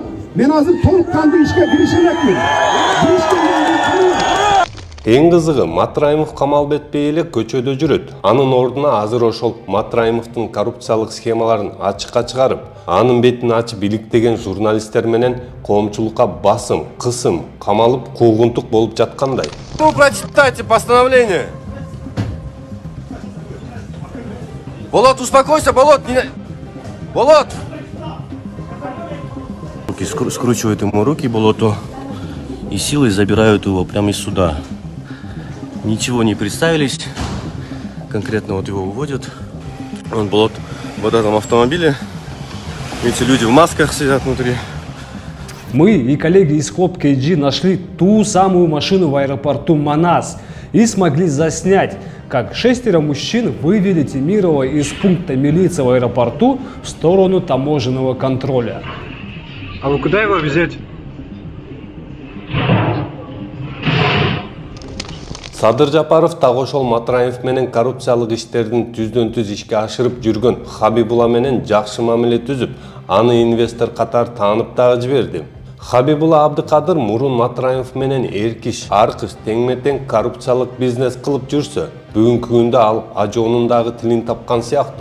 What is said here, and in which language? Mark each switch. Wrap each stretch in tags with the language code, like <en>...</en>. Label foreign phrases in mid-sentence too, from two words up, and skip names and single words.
<ky>Мен азыр толук кандуу ишке киришемекмин. Эң кызыгы, Матраимов камалбетпей эле көчөдө жүрөт. Анын ордуна азыр ошол Матраимовдун коррупциялык схемаларын ачыкка чыгарып, анын бетин ачып иликтеген журналисттер менен коомчулукка басым, кысым, камалып куугунтук болуп жаткандай.</ky> <ru>Ну, прочитайте постановление. Болот, успокойся, Болот! Болот! Скручивают ему руки Болоту и силой забирают его прямо из суда. Ничего не представились. Конкретно вот его уводят. Он Болот в этом автомобиле. Эти люди в масках сидят внутри. Мы и коллеги из Хоп KG нашли ту самую машину в аэропорту Манас и смогли заснять, как 6 мужчин вывели Темирова из пункта милиции в аэропорту в сторону таможенного контроля. А вы куда его везете?</ru> <ky>Садыр Жапаров так ошол Матраимов менен коррупциялык иштердин түздөн-түз ишке ашырып жүргөн Хабибула менен жакшы мамиле түзүп, аны инвестор катар таанып дагы жиберди. Хабибула Абдыкадыр мурун Матраимов менен эркиш, аркыш теңме-тең коррупциялык бизнес кылып жүрсө, бүгүнкү күндө ал ажоонун дагы тилин тапкан сыяктуу.</ky>